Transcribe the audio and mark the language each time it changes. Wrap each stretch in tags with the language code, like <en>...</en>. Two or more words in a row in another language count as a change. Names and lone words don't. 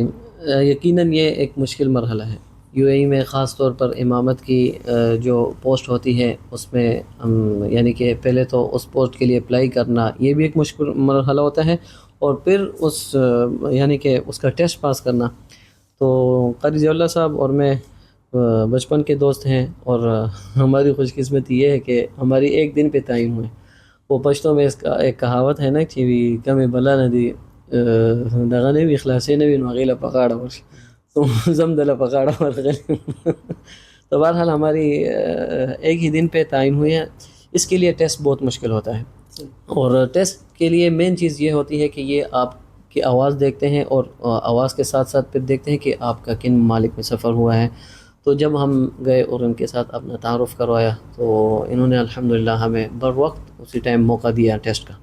<ur>یقیناً یہ ایک مشکل مرحلہ ہے. یو اے ای میں خاص طور پر امامت کی جو پوسٹ ہوتی ہے اس میں یعنی کہ پہلے تو اس پوسٹ کے لیے اپلائی کرنا یہ بھی ایک مشکل مرحلہ ہوتا ہے، اور پھر اس یعنی کہ اس کا ٹیسٹ پاس کرنا. تو قاری ضیاء اللہ صاحب اور میں بچپن کے دوست ہیں، اور ہماری خوش قسمتی یہ ہے کہ ہماری ایک دن پہ تعین ہوئے. وہ پشتوں میں اس کا ایک کہاوت ہے نا کہ</ur> <ps>کمی بلا ندی دغه نه وي خلاصې نه وي نو هغې له پکاړه ورشي تو زم دله پکاړه ورغلی.</ps> <ur>تو بہرحال ہماری ایک ہی دن پہ تعین ہوئی ہے. اس کے لیے ٹیسٹ بہت مشکل ہوتا ہے، اور ٹیسٹ کے لیے مین چیز یہ ہوتی ہے کہ یہ آپ کی آواز دیکھتے ہیں، اور آواز کے ساتھ ساتھ پھر دیکھتے ہیں کہ آپ کا کن ممالک میں سفر ہوا ہے. تو جب ہم گئے اور ان کے ساتھ اپنا تعارف کروایا تو انہوں نے الحمدللہ ہمیں بر وقت اسی ٹائم موقع دیا ٹیسٹ کا.</ur>